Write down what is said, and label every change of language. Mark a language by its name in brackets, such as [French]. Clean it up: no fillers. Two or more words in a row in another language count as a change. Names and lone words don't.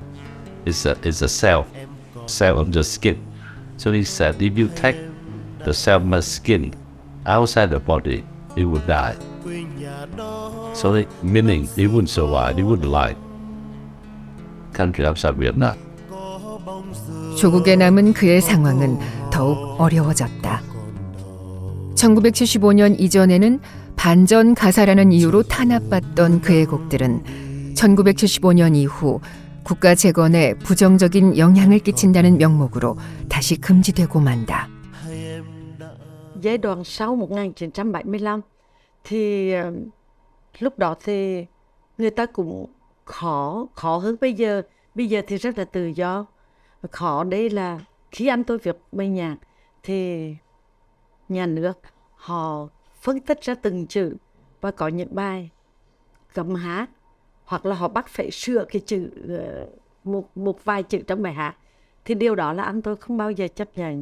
[English] It's a cell of the skin. So he said, if you take the cell of skin outside the body, it would die. So meaning it wouldn't survive, it wouldn't live. Country outside Vietnam. [Korean] 조국에 남은 그의 상황은 더욱 어려워졌다. 1975년 이전에는 반전 가사라는 이유로 탄압받던 그의 곡들은 1975년 이후 국가 재건에 부정적인 영향을 끼친다는 명목으로 다시 금지되고 만다. [Vietnamese] Giai đoạn sau 1975 thì lúc đó thì người ta cũng khó hơn bây giờ. Bây giờ thì rất là tự do. Khó đây là khi anh tôi viết bài nhạc thì nhà nước họ phân tích ra từng chữ và có những bài cấm hát hoặc là họ bắt phải sửa cái chữ một vài chữ trong bài hát, thì điều đó là anh tôi không bao giờ chấp nhận.